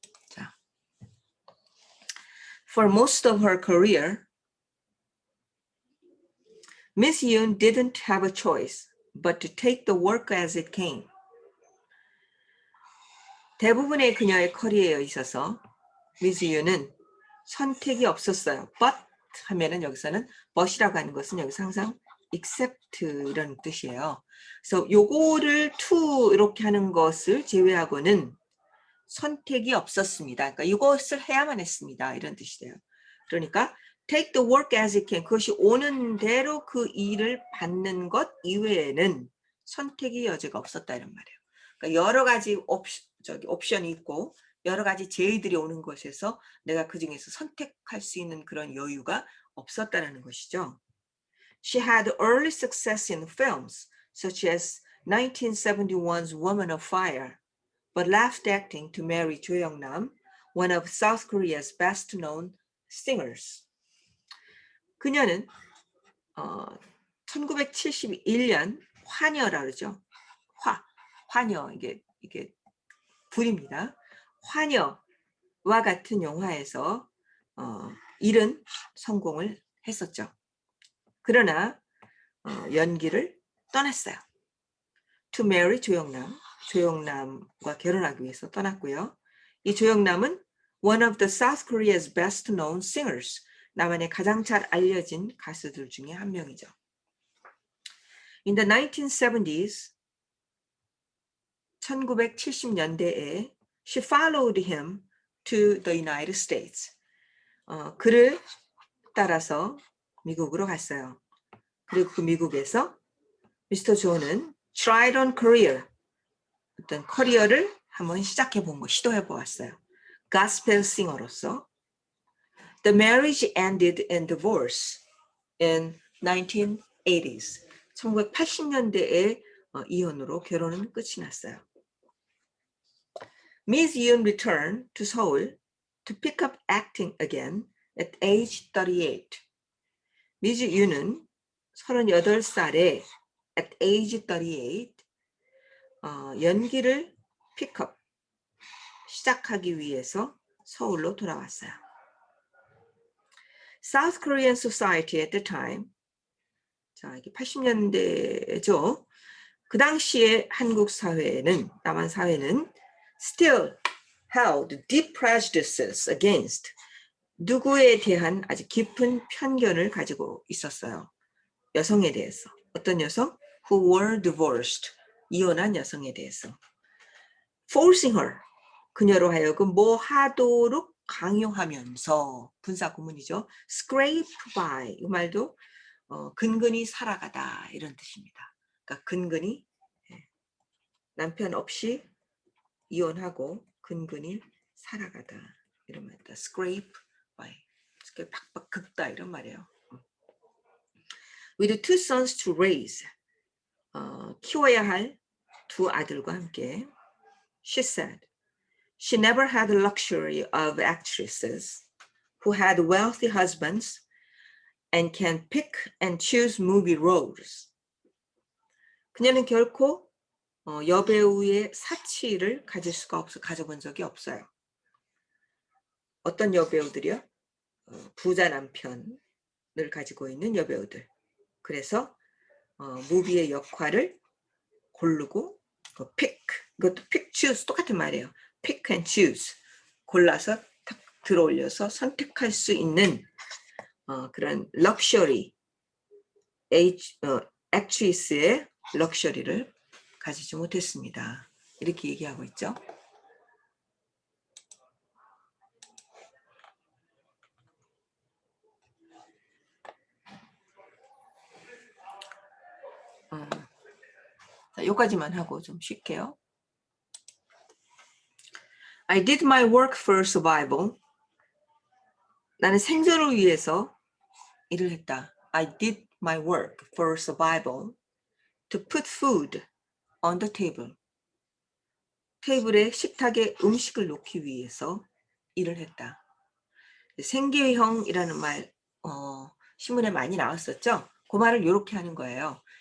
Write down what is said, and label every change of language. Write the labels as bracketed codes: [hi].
[en] 자, For most of her career, Miss Yoon didn't have a choice but to take the work as it came. [ko] 대부분의 그녀의 커리어에 있어서 미스 유는 선택이 없었어요. but 하면은 여기서는 but이라고 하는 것은 여기서 항상 except 이런 뜻이에요. 그래서 요거를 to 이렇게 하는 것을 제외하고는 선택이 없었습니다. 그러니까 이것을 해야만 했습니다. 이런 뜻이 돼요. [en] 그러니까 take the work as it came. [ko] 그것이 오는 대로 그 일을 받는 것 이외에는 선택의 여지가 없었다 이런 말이에요. 그러니까 여러 가지 옵션이 있고 여러 가지 제의들이 오는 것에서 내가 그중에서 선택할 수 있는 그런 여유가 없었다는 것이죠. [en] She had early success in films such as 1971's Woman of Fire, but left acting to marry Jo Young-nam, one of South Korea's best-known singers. [ko] 그녀는 1971년 화녀라 그러죠. 화녀 이게 불입니다. 화녀와 같은 영화에서 이른 성공을 했었죠. 그러나 연기를 떠났어요. [en] To marry [ko] 조영남과 결혼하기 위해서 떠났고요. 이 조영남은 [en] one of the South Korea's best known singers, [ko] 남한의 가장 잘 알려진 가수들 중에 한 명이죠. [en] In the 1970s, [ko] 1970년대에 [en] she followed him to the United States. [ko] 그를 따라서 미국으로 갔어요. 그리고 그 미국에서 미스터 조는 [en] tried on career, [ko] 어떤 커리어를 한번 시도해 보았어요. gospel 싱어로서. [en] The marriage ended in divorce in 1980s. [ko] 1980년대에 이혼으로 결혼은 끝이 났어요. [en] Miss Yoon returned to Seoul to pick up acting again at age 38. [ko] 미즈 윤은 38살에 [en] at age 38 [ko] 연기를 픽업 시작하기 위해서 서울로 돌아왔어요. [en] South Korean society at the time, [ko] 자 이게 80년대죠. 그 당시에 한국 사회는 남한 사회는 [en] still held deep prejudices against [ko] 누구에 대한 아주 깊은 편견을 가지고 있었어요. 여성에 대해서. 어떤 여성? [en] Who were divorced. [ko] 이혼한 여성에 대해서. [en] Forcing her. [ko] 그녀로 하여금 뭐 하도록 강요하면서 분사 구문이죠. [en] Scrape by. [ko] 이 말도 근근히 살아가다 이런 뜻입니다. 그러니까 근근히 남편 없이 이혼하고 근근히 살아가다 이런 말이다. scrape by 박박 긁다 이런 말이에요. [en] With two sons to raise [ko] 키워야 할 두 아들과 함께 [en] she said she never had the luxury of actresses who had wealthy husbands and can pick and choose movie roles. [ko] 그녀는 결코 여배우의 사치를 가져본 적이 없어요. 어떤 여배우들이요? 부자 남편을 가지고 있는 여배우들. 그래서 무비의 역할을 고르고 pick, 이것도 pick, choose 똑같은 말이에요. [en] pick and choose [ko] 골라서 탁 들어올려서 선택할 수 있는 그런 럭셔리, 액트리스의 럭셔리를 가지지 못했습니다. 이렇게 얘기하고 있죠. 자, 여기까지만 하고 좀 쉴게요. [en] I did my work for survival. [ko] 나는 생존을 위해서 일을 했다. [en] I did my work for survival to put food on the table. [ko] 테이블에 식탁에 음식을 놓기 위해서 일을 했다. 생계형이라는 말 신문에 많이 나왔었죠. 그 말을 이렇게 하는 거예요.